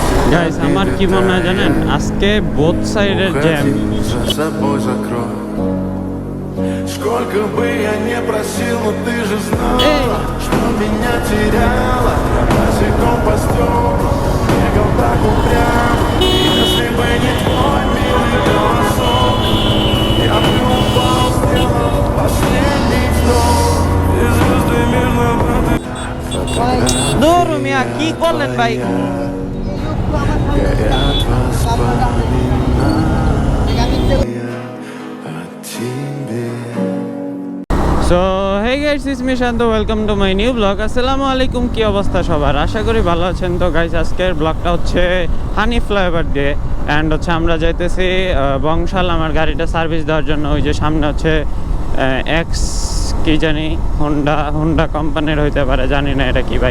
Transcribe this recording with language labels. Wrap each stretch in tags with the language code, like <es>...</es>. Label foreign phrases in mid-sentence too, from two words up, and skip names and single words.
<bn>গাইস আমার কি মনে হয় জানেন, আজকে</bn> <en>both side</en> <bn>জ্যাম।</bn> <ru>Сколько бы я не просил, но ты же знала, что меня теряла. Босиком по стеклам бегал так упрямо. Если бы не твой милый голосок, я бы упал, сделал последний вдох. И звезды мирно</ru> <bn>নুরু মিয়া কি করলেন ভাই?</bn> <ru>горят воспоминания о тебе.</ru> <en>So hey guys, it's me শান্ত, welcome to my new blog।</en> <ar>السلام عليكم,</ar> <bn>কি অবস্থা সবার? আশা করি ভালো আছেন। তো গাইস আজকের ব্লগটা হচ্ছে হানি ফ্লাইওভার দিয়ে, অ্যান্ড হচ্ছে আমরা যাইতেছি বংশাল আমার গাড়িটা সার্ভিস দেওয়ার জন্য। ওই যে সামনে হচ্ছে এক্স কি জানি হুন্ডা কোম্পানির হইতে পারে, জানি না এটা কি বাইক।</bn>